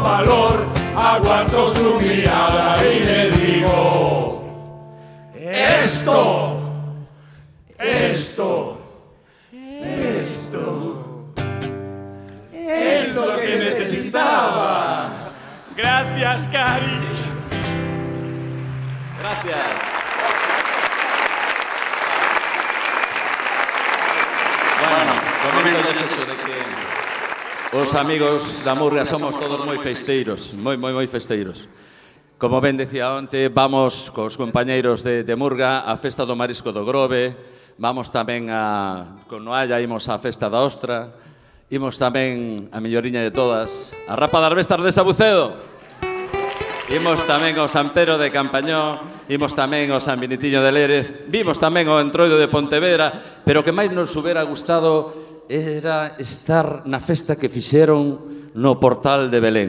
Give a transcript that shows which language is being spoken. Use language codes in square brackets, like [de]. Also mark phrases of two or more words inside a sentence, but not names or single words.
[es] Con valor aguanto su mirada y le digo: esto es lo que necesitaba. Gracias, Cari. Gracias. Bueno, comento de eso de que [gl] os amigos da Murria somos todos moi festeiros, moi festeiros. Como ben decía onte, vamos cos compañeiros de Murga á festa do Marisco do Grove, vamos tamén con Noalla, imos á festa da Ostra, imos tamén a melloriña de todas, a Rapa das Bestas de Sabucedo, imos tamén ao San Pedro de Campañó, imos tamén ao San Benitinho de Lérez, vimos tamén ao Entroido de Pontevedra, pero o que máis nos hubiera gustado era estar na festa que fixeron no Portal de Belén.